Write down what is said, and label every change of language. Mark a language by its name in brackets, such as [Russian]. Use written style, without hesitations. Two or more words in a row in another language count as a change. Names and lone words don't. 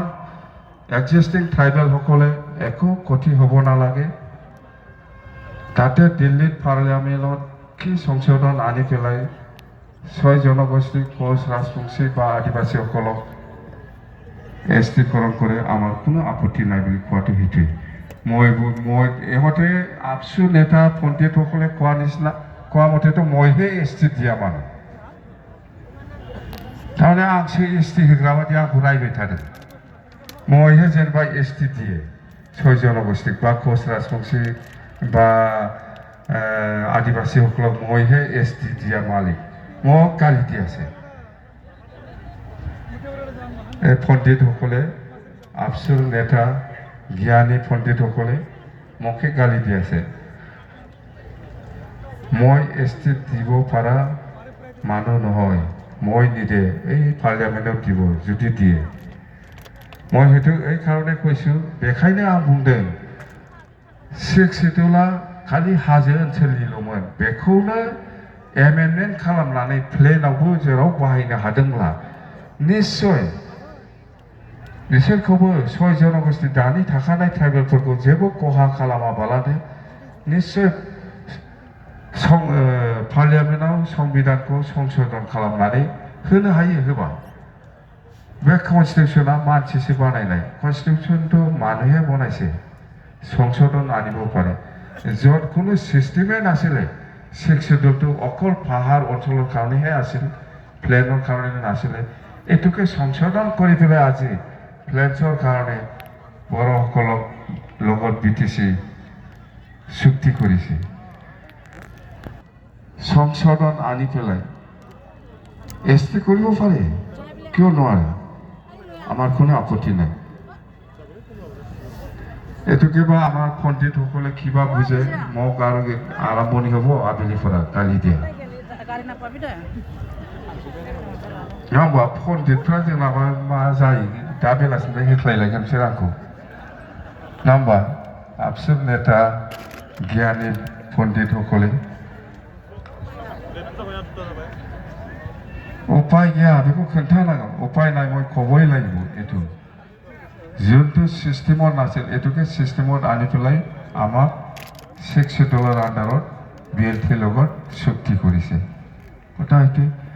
[Assamese] এক্সিষ্টিং ট্ৰাইবেলসকলে একো ক্ষতি হ'ব নালাগে তাতে দিল্লীত পাৰ্লিয়ামেণ্টত কি সংশোধন আনি পেলাই 6 জনগোষ্ঠী কোচ ৰাজবংশী বা আদিবাসীসকলক ST-কৰণ কৰে আমাৰ কোনো আপত্তি নাই বুলি কোৱাটো সেইটোৱে মই ইহঁতে আপচু নেতা পণ্ডিতসকলে কোৱা মতেতো মইহে ST দিয়া মানুহ তাৰমানে [Bodo] आंसो ST होग्रा बायदि आंखौ रायबाय थादों मयहे जेनेबा [Assamese] ST দিয়ে ছয় জনগোষ্ঠীক বা কোচ ৰাজবংশী বা আদিবাসীসকলক মইহে ST দিয়া মালিক মোক গালি দি আছে পণ্ডিতসকলে আফচুৰ নেতা জ্ঞানী পণ্ডিতসকলে মোকে গালি দি আছে মই ST দিব পৰা মানুহ নহয় মই নিদে এই পাৰ্লিয়ামেণ্টত দিব যদি দিয়ে মই সেইটো এই কাৰণে কৈছোঁ [Bodo] বেখাयनो आं बुंदों 6 শিডিউলা खालि हाजो ओनसोलनिल'मोन बेखौनो एमेन्डमेन्ट खालामनानै प्लेनावबो जेराव बाहायनो हादोंब्ला निश्चय बिसोरखौबो 6 जनगोष्ठी दानि थाखानाय ट्राइबेलफोरखौ जेबो खहा खालामाबालानो निश्चय पार्लियामेन्टआव संबिधानखौ संशोधन खालामनानै होनो हायो होबा बे कनस्टिटिउशना मानसिसो बानायनाय कनस्टिटिउशनथ' [Assamese] মানুহে বনাইছে সংশোধন আনিব পাৰে য'ত কোনো চিষ্টেমে নাছিলে 6 শিডিউলটো অকল পাহাৰ অঞ্চলৰ কাৰণেহে আছিল প্লেনৰ কাৰণে নাছিলে এটোকে সংশোধন কৰি পেলাই আজি প্লেনছৰ কাৰণে বড়োসকলক লগত BTC চুক্তি কৰিছে সংশোধন আনি পেলাই ST কৰিব পাৰে কিয় নোৱাৰে আমার কোনো আপত্তি নাই এটুকে বা আমার পণ্ডিতসকলে কিবা বুঝে মোক আৰু আৰম্ভণি হ'ব আবেলিৰ পৰা গালি দিয়া [Bodo] नङा पण्डितफ्रा जोंनाबा मा जायो दा बेलासिनिफ्राय हेख्लायलायगोन बिसोर आंखौ नङा होमबा आफसुर नेता জ্ঞানী पण्डितসকলে उपाय गैया बेखौ खोन्थानांगौ [Assamese] उपाय নাই মই ক'বই লাগিব এইটো যোনটো চিষ্টেমত নাছিল এইটোকে চিষ্টেমত আনি পেলাই আমাক 6 শিডিউলৰ আণ্ডাৰত BLT লগত চুক্তি কৰিছে কথা এইটো